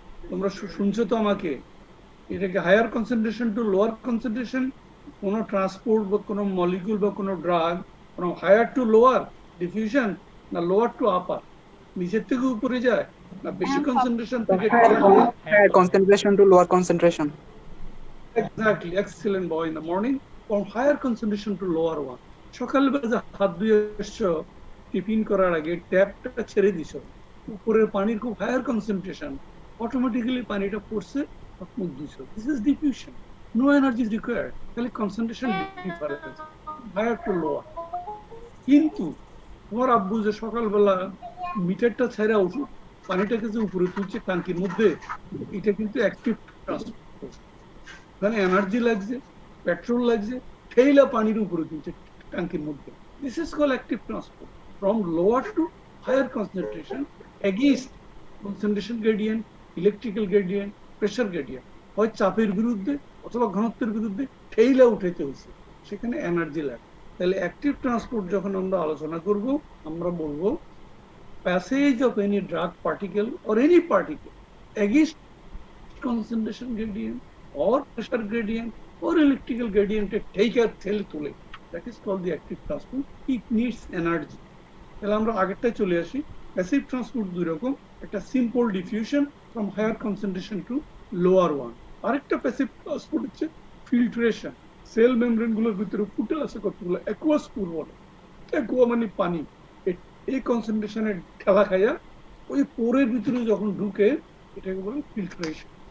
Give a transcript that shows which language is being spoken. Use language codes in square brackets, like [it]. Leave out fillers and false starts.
[bn] তোমরা শুনছো তো আমাকে? এটাকে higher concentration two lower concentration, কোন ট্রান্সপোর্ট বা কোন মলিকিউল বা কোন drug [en] from higher to lower diffusion, [bn] না লোয়ার টু আপার, নিচের থেকে উপরে যায়, না বেশি কনসেন্ট্রেশন থেকে [en] Higher concentration to lower concentration. Exactly, excellent boy, in the morning from higher concentration to lower one। [bn] সকালবেলা যে হাত ধুয়ে এসছো, টিফিন করার আগে ট্যাপটা ছেড়ে দিছো, উপরের পানির খুব হায়ার কনসেন্ট্রেশন, অটোমেটিক্যালি পানিটা পড়ছে, মুখ দিছো, [en] this is diffusion, no energy is required, [bn] খালি concentration difference, higher two lower. কিন্তু তোমার আব্বু যে সকালবেলা মিটারটা ছেড়ে ওষুধ পানিটাকে যে উপরে তুলছে ট্যাঙ্কির মধ্যে, এটা কিন্তু অ্যাক্টিভ ট্রান্সপোর্ট, ওখানে এনার্জি লাগছে, পেট্রোল লাগছে, ঠেইলা পানির উপরে তুলছে ট্যাঙ্কির মধ্যে। [en] this is call active transport from lower to higher concentration against concentration gradient, electrical gradient, pressure gradient, [bn] হয় চাপের বিরুদ্ধে অথবা ঘনত্বের বিরুদ্ধে ঠেইলা উঠাইতে হয়েছে, সেখানে এনার্জি লাগে। তাহলে অ্যাক্টিভ ট্রান্সপোর্ট যখন আমরা আলোচনা করব, আমরা বলবো [en] passage of any drug particle or any particle against concentration gradient or pressure gradient or electrical gradient take a cell [bn] তুলে, [en] that is called the active transport, it needs energy। [bn] তাহলে আমরা আগেরটাই চলে আসি। প্যাসিভ ট্রান্সপোর্ট দুই রকম, একটা simple diffusion [en] from higher concentration to lower one, [bn] আরেকটা passive transport হচ্ছে ফিল্ট্রেশন। সেল মেমব্রেন গুলোর ভিতরে ফুটে আছে কতগুলো অ্যাকুয়াস স্পুর বলে, অ্যাকুয়া মানে পানি, এই কনসেন্ট্রেশনের ঠেলা খাইয়া ওই পোরের ভিতরে যখন ঢুকে, এটাকে বলে ফিল্ট্রেশন।